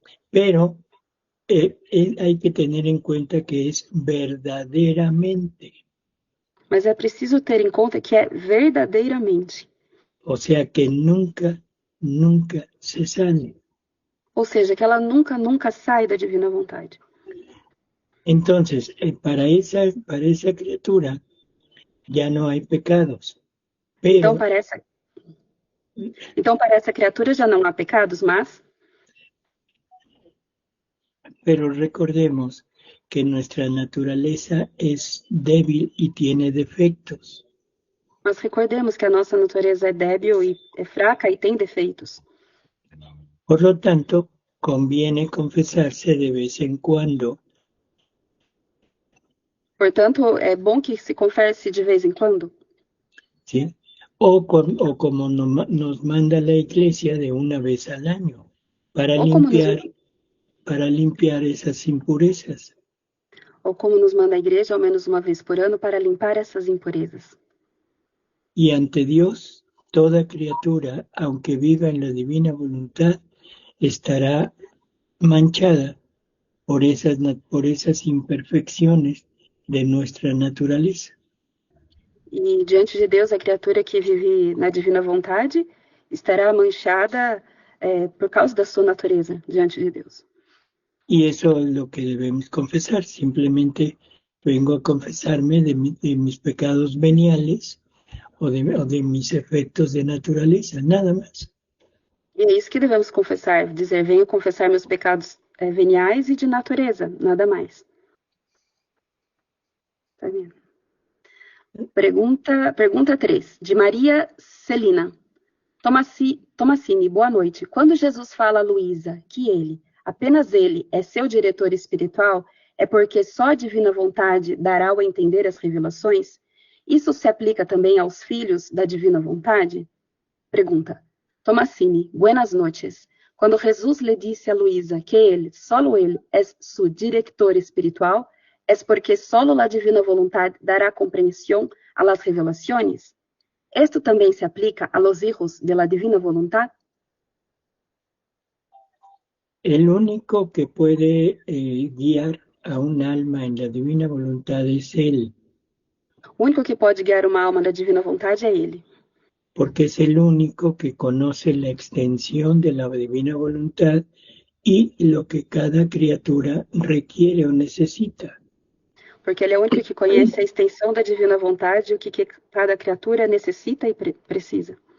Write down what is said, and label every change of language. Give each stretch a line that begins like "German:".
Spanish: pero hay que tener en cuenta que es verdaderamente,
Portuguese: Mas é preciso ter em conta que é verdadeiramente,
Spanish: o sea que nunca, nunca se sale.
Portuguese: ou seja, que ela nunca sai da divina vontade.
Spanish: Entonces, para esa criatura ya no hay pecados,
Portuguese: Então
Spanish: pero,
Portuguese: para essa criatura já não há pecados,
Spanish: pero recordemos que nuestra naturaleza es débil y tiene defectos.
Portuguese: mas recordemos que a nossa natureza é débil e é fraca e tem defeitos.
Spanish: Por lo tanto, conviene confesarse de vez en cuando,
Portuguese: Portanto, é bom que se confesse de vez em quando,
Spanish: ¿sí? O como nos manda la Iglesia de una vez al año,
Portuguese: ou como nos,
Spanish: para limpiar esas impurezas.
Portuguese: ou como nos manda a igreja ao menos uma vez por ano para limpar essas impurezas.
Spanish: Y ante Dios, toda criatura, aunque viva en la divina voluntad, estará manchada por esas imperfecciones de nuestra naturaleza.
Portuguese: E diante de Deus, a criatura que vive na divina vontade estará manchada por causa da sua natureza diante de Deus.
Spanish: Y eso es lo que debemos confesar. Simplemente vengo a confesarme de mis pecados veniales o de mis efectos de naturaleza, nada más.
Portuguese: E é isso que devemos confessar, dizer, venho confessar meus pecados veniais e de natureza, nada mais. Tá vendo? Pergunta 3, de Maria Celina. Tomassini, boa noite. Quando Jesus fala a Luísa que ele, apenas ele, é seu diretor espiritual, é porque só a divina vontade dará ao entender as revelações? Isso se aplica também aos filhos da divina vontade?
Spanish: Pergunta. Tomassini, buenas noches.
Portuguese: Quando Jesus lhe disse a Luísa que ele,
Spanish: solo ele, é su director espiritual, é porque solo la divina voluntad dará comprensión a las revelaciones? ¿Esto también se aplica a los hijos de la divina voluntad? El único que puede guiar a un alma en la divina voluntad es Él.
Portuguese: O único que pode guiar uma alma na divina vontade é Ele.
Spanish: Porque es el único que conoce la extensión de la divina voluntad y lo que cada criatura requiere o necesita.
Portuguese: Porque Ele é o único que conhece a extensão da divina vontade e o que cada criatura necessita e precisa.